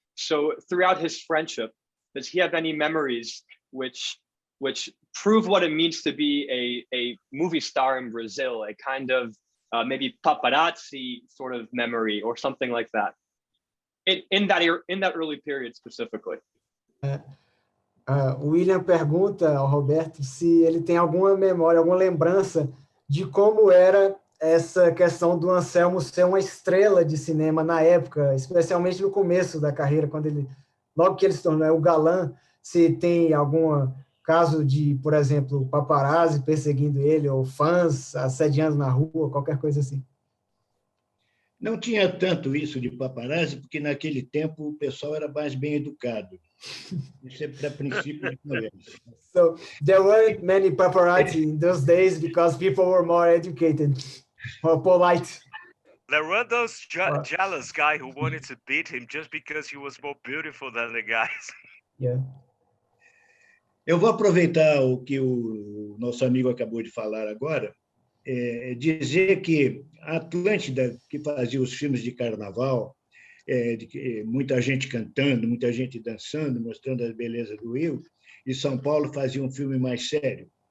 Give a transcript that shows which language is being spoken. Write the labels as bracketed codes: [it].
[en] So throughout his friendship, does he have any memories which prove what it means to be a movie star in Brazil, a kind of maybe paparazzi sort of memory or something like that, in that early period specifically? [pt] O William pergunta ao Roberto se ele tem alguma memória, alguma lembrança de como era essa questão do Anselmo ser uma estrela de cinema na época, especialmente no começo da carreira, logo que ele se tornou o galã, se tem algum caso de, por exemplo, paparazzi perseguindo ele, ou fãs assediando na rua, qualquer coisa assim. Não tinha tanto isso de paparazzi, porque naquele tempo o pessoal era mais bem educado. Isso é para princípio de conversa. [en] So there weren't many paparazzi in those days because people were more educated or polite. There were those jealous guy who wanted to beat him just because he was more beautiful than the guys. Yeah. [pt] Eu vou aproveitar o que o nosso amigo acabou de falar agora, dizer que a Atlântida, que fazia os filmes de carnaval, muita gente cantando, muita gente dançando, mostrando a beleza do Rio, e São Paulo fazia um filme mais sério.